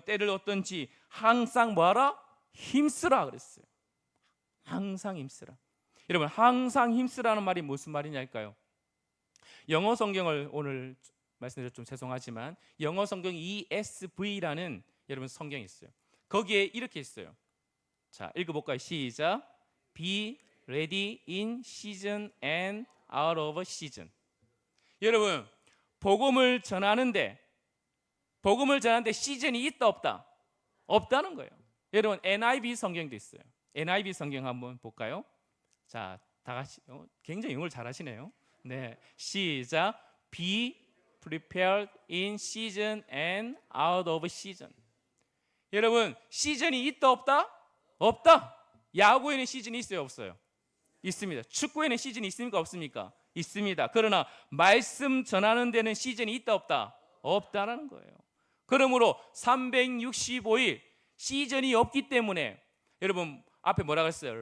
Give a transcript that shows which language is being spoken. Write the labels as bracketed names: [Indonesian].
[Korean] 때를 얻든지 항상 뭐하라? 힘쓰라 그랬어요. 항상 힘쓰라. 여러분, 항상 힘쓰라는 말이 무슨 말이냐일까요? 영어 성경을 오늘 말씀드려 좀 죄송하지만 영어 성경 ESV라는 여러분 성경이 있어요. 거기에 이렇게 있어요. 자, 읽어볼까요? 시작. [English] Be ready in season and out of season. [Korean] 여러분, 복음을 전하는데 시즌이 있다 없다? 없다는 거예요. 여러분, NIV 성경도 있어요. NIV 성경 한번 볼까요? 자, 다 같이 굉장히 영어를 잘하시네요. 네, 시작. Be [English] prepared in season and out of season. [Korean] 여러분, 시즌이 있다 없다? 없다. 야구에는 시즌이 있어요 없어요? 있습니다. 축구에는 시즌이 있습니까 없습니까? 있습니다. 그러나 말씀 전하는 데는 시즌이 있다 없다? 없다라는 거예요. 그러므로 365일 시즌이 없기 때문에 여러분 앞에 뭐라고 했어요?